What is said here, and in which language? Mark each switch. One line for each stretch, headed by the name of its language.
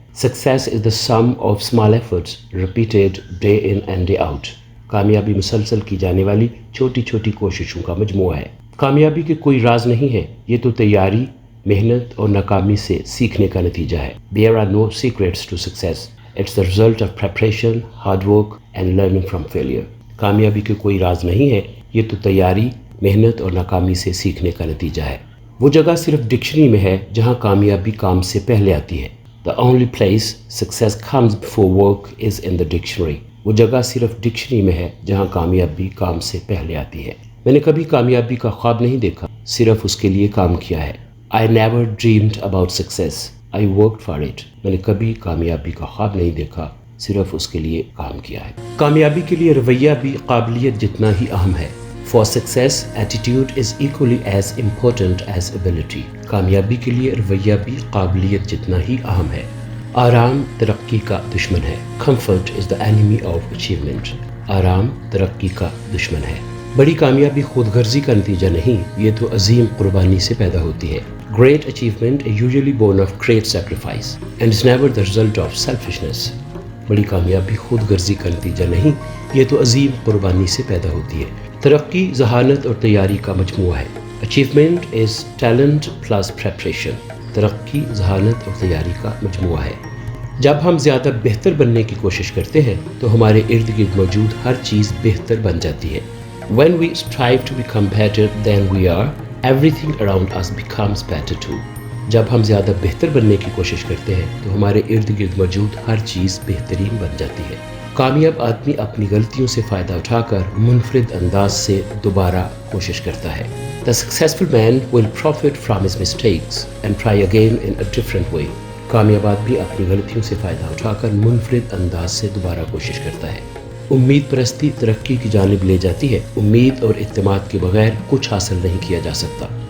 English: Success is the sum of small efforts repeated day in and day out.
Urdu: کامیابی مسلسل کی جانے والی چھوٹی چھوٹی کوششوں کا مجموعہ ہے. کامیابی کے کوئی راز نہیں ہے، یہ تو تیاری، محنت اور ناکامی سے سیکھنے کا نتیجہ ہے.
English: There are no secrets to success. It's the result of preparation, hard work and learning from failure.
Urdu: کامیابی کے کوئی راز نہیں ہے، یہ تو تیاری، محنت اور ناکامی سے سیکھنے کا نتیجہ ہے. وہ جگہ صرف ڈکشنری میں ہے جہاں کامیابی کام سے پہلے آتی ہے.
English: The only place success comes before work is in the dictionary.
Urdu: وہ جگہ صرف ڈکشنری میں ہے جہاں کامیابی کام سے پہلے آتی ہے. میں نے کبھی کامیابی کا خواب نہیں دیکھا، صرف اس کے لیے کام کیا ہے.
English: I never dreamed about success. I worked for it.
Urdu: میں نے کبھی کامیابی کا خواب نہیں دیکھا، صرف اس کے لیے کام کیا ہے. کامیابی کے لیے رویہ بھی قابلیت جتنا ہی اہم ہے.
English: For success, attitude is equally as important as ability.
Urdu: کامیابی کے لیے رویہ بھی قابلیت جتنا ہی اہم ہے. آرام ترقی کا دشمن ہے.
English: Comfort is the enemy of achievement.
Urdu: آرام ترقی کا دشمن ہے. بڑی کامیابی خود غرضی کا نتیجہ نہیں، یہ تو عظیم قربانی سے پیدا ہوتی ہے.
English: Great achievement is usually born of great sacrifice and is never the result of selfishness.
Urdu: بڑی کامیابی خود غرضی کا نتیجہ نہیں، یہ تو عظیم قربانی سے پیدا ہوتی ہے. ترقی ذہانت اور تیاری کا مجموعہ ہے.
English: Achievement is talent plus preparation.
Urdu: ترقی ذہانت اور تیاری کا مجموعہ ہے. جب ہم زیادہ بہتر بننے کی کوشش کرتے ہیں تو ہمارے ارد گرد موجود ہر چیز بہتر بن جاتی ہے.
English: When we strive to become better than we are, everything around us becomes better too.
Urdu: جب ہم زیادہ بہتر بننے کی کوشش کرتے ہیں تو ہمارے ارد گرد موجود ہر چیز بہترین بن جاتی ہے. کامیاب آدمی اپنی غلطیوں سے فائدہ اٹھا کر منفرد انداز سے دوبارہ کوشش کرتا ہے.
English: The successful man will profit from his mistakes and try again in a different way.
Urdu: کامیاب آدمی اپنی غلطیوں سے فائدہ اٹھا کر منفرد انداز سے دوبارہ کوشش کرتا ہے. امید پرستی ترقی کی جانب لے جاتی ہے. امید اور اعتماد کے بغیر کچھ حاصل نہیں کیا جا سکتا.